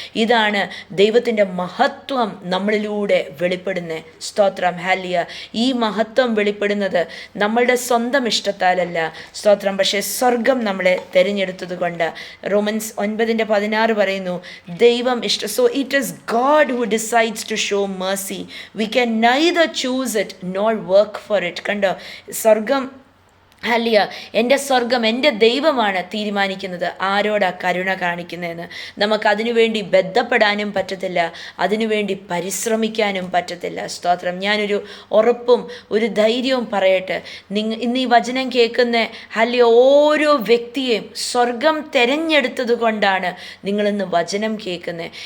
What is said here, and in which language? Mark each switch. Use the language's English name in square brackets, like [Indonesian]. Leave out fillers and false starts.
[Malayalam] ഇതാണ് ദൈവത്തിൻ്റെ മഹത്വം നമ്മളിലൂടെ വെളിപ്പെടുന്നത്. സ്തോത്രം. ഹല്ലേലൂയ. ഈ മഹത്വം വെളിപ്പെടുന്നത് നമ്മളുടെ സ്വന്തം ഇഷ്ടത്താലല്ല. സ്തോത്രം. പക്ഷേ സ്വർഗം നമ്മളെ തിരഞ്ഞെടുത്തത് കൊണ്ട്. റോമൻസ് 9:16 പറയുന്നു, ദൈവം [English] So it is God who decides to show mercy. We can neither choose it nor work for it. [Malayalam] കണ്ടോ? സ്വർഗം. ഹല്ലേലൂയ. എൻ്റെ സ്വർഗം എൻ്റെ ദൈവമാണ് തീരുമാനിക്കുന്നത് ആരോടാ കരുണ കാണിക്കുന്നതെന്ന്. നമുക്കതിനു വേണ്ടി ബന്ധപ്പെടാനും പറ്റത്തില്ല, അതിനുവേണ്ടി പരിശ്രമിക്കാനും പറ്റത്തില്ല. സ്തോത്രം. ഞാനൊരു ഉറപ്പും ഒരു ധൈര്യവും പറയട്ടെ, ഇന്ന് ഈ വചനം കേൾക്കുന്ന ഹല്ലേലൂയ ഓരോ വ്യക്തിയെയും സ്വർഗം തിരഞ്ഞെടുത്തത് കൊണ്ടാണ് നിങ്ങളിന്ന് വചനം കേൾക്കുന്നത്.